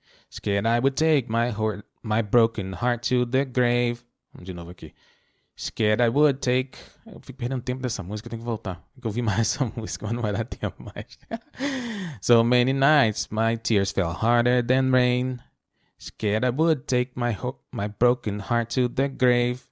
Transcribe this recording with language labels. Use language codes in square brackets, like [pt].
[en] Scared I would take my broken heart to the grave. [pt] Vamos de novo aqui. [en] Scared I would take... [pt] Eu fico perdendo tempo dessa música, eu tenho que voltar. Tem que ouvir mais essa música, mas não vai dar tempo mais. [en] So many nights my tears fell harder than rain. Scared I would take my broken heart to the grave.